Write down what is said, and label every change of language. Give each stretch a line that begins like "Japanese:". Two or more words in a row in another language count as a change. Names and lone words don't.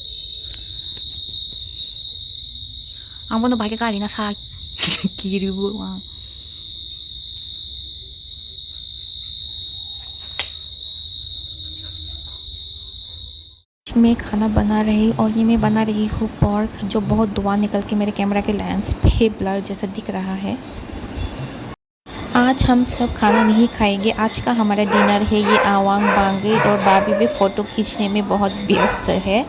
Hindi: Ang mono ba kali na sa kiri bu. मैं खाना बना रही और ये मैं बना रही हूँ पोर्क जो बहुत धुआं निकल के मेरे कैमरा के लेंस पे ब्लर जैसा दिख रहा है। आज हम सब खाना नहीं खाएंगे, आज का हमारा डिनर है ये आवांग बांगे और भाभी भी फ़ोटो खींचने में बहुत व्यस्त है।